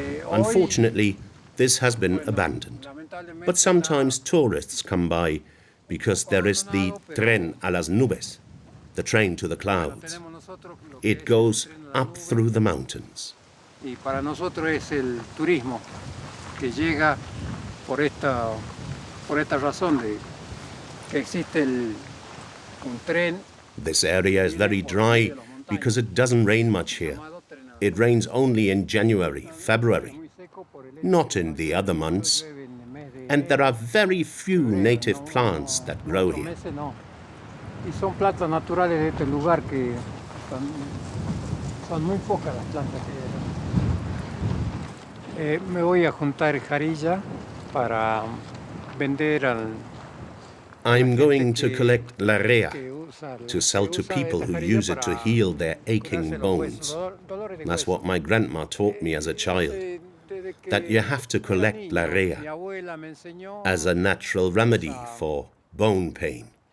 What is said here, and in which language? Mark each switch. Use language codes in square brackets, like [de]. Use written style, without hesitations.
[en] Unfortunately, this has been abandoned. But sometimes tourists come by because there is the tren a las nubes, the train to the clouds. It goes up through the mountains. [es] Y para nosotros es el turismo que llega por esta razón de que existe un tren. [en] This area is very dry because it doesn't rain much here. It rains only in January, February, not in the other months. And there are very few native plants that grow here. [es] Y son plantas naturales de este lugar que son muy pocas las plantas que hay. Me voy a juntar jarilla para vender al. [en] I'm going to collect la rea to sell to people who use it to heal their aching bones. That's what my grandma taught me as a child, that you have to collect la rea as a natural remedy for bone pain.